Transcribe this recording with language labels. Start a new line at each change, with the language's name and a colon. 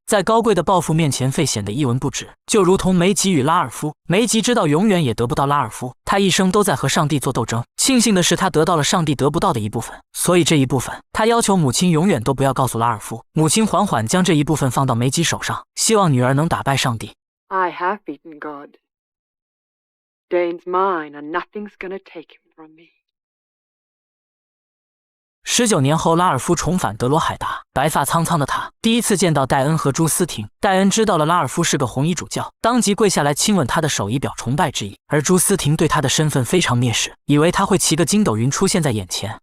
Chinese: 在高贵的抱负面前，费显得一文不值，就如同梅吉与拉尔夫。梅吉知道永远也得不到拉尔夫，他一生都在和上帝做斗争。庆幸的是，他得到了上帝得不到的一部分，所以这一部分他要求母亲永远都不要告诉拉尔夫。母亲缓缓将这一部分放到梅吉手上，希望女儿能打败上帝。
English: I have beaten God. Dane's mine, and nothing's gonna take him from me.
Chinese: 19年后，拉尔夫重返德罗海达，白发苍苍的他第一次见到戴恩和朱思婷。戴恩知道了拉尔夫是个红衣主教，当即跪下来亲吻他的手，以表崇拜之意。而朱思婷对他的身份非常蔑视，以为他会骑个筋斗云出现在眼前。